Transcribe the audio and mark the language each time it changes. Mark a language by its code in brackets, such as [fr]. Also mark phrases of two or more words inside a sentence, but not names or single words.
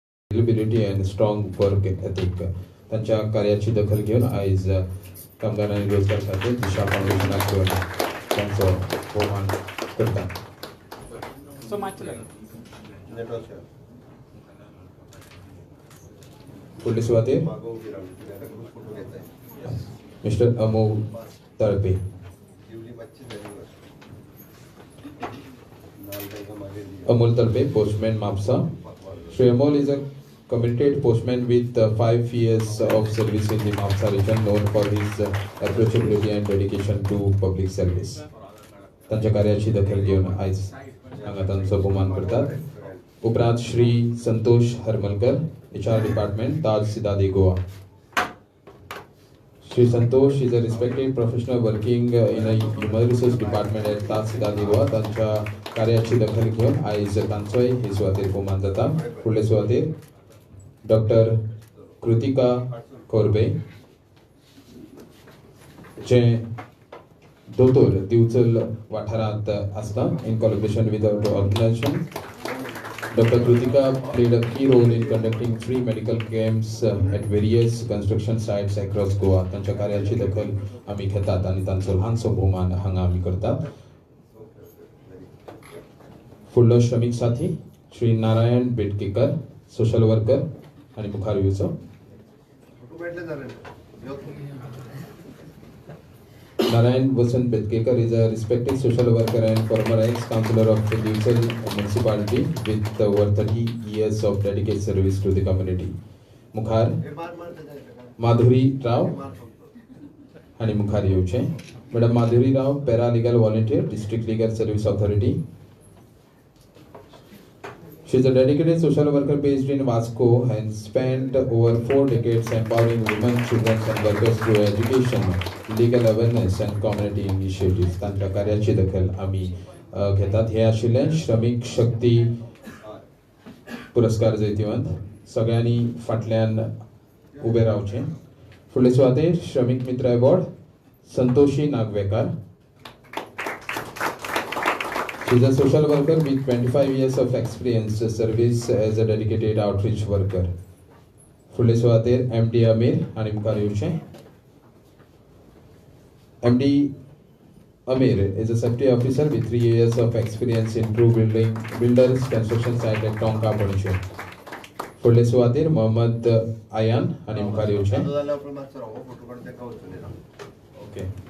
[en] Reliability and strong work ethic [kok] त्यांच्या कार्याची दखल घेऊन आज कामगार आणि रोजगार खाते दिशा फाउंडेशनाकडून त्यांचं बहुमान करतात. पुढली सुरुवाती मिस्टर अमोल तळपे. [en] Amol Talpe, postman Mapsa. Shri Amol is a committed postman with 5 years of service in the Mapsa region, known for his approachability and dedication to public service. [kok] त्यांच्या कार्याची दखल घेऊन आज त्यांचं बहुमान करतात. उपरांत श्री संतोष हरमलकर, HR डिपार्टमेंट, ताज सिदादी गोवा. [en] Shri Santosh is a respected professional working in a human resource department at Taj Sidadi Goa. [kok] त्यांच्या कार्याची दखल घेऊन आज तांचोय ही सुवातेर बहुमान जाता. पुढले सुवातेर डॉक्टर कृतिका कोरबे, जे दोतोर दिवचल वाठारांत आसता [en] in collaboration with our organization. Dr. Kritika played a key role in conducting free medical camps at various construction sites across Goa. [kok] त्यांच्या कार्याची दखल आम्ही घेतात आणि त्यांचं लहानसं बहुमान हांगा आम्ही करतात. फुडलो श्रमिक साथी श्री नारायण बेटकेकर, [en] social worker [kok] आणि मुखार येवचो. [en] Narayan Vasant Bedkekar is a respected social worker and former ex-councillor of the Divsal municipality with over 30 years of dedicated service to the community. [kok] Mukhar Madhuri Rao आणि मुखार येवचे. [en] Madam Madhuri Rao, paralegal volunteer, District Legal Service Authority. She is a dedicated social worker based in Vasco and spent over 4 decades empowering women, children and workers through education, legal awareness and community initiatives. [kok] त्यांच्या कार्याची दखल आम्ही घेतात. हे आशिल्ले श्रमिक शक्ती पुरस्कार जैतिवंत. सगळ्यांनी फाटल्यान उबे रावचे. फुडले सुवातेर श्रमिक मित्र अवॉर्ड संतोषी नागवेकर. [en] She is a social worker with 25 years of experience service as a dedicated outreach worker. [kok] फुडले सुवातेर MD Amir आणि मुखार येवचे. [en] MD Amir is a safety officer with 3 years of experience in true builders construction site at Tonka Ponche. [kok] फुडले सुवातेर मोहम्मद आयान आणि मुखार येवचे. ओके.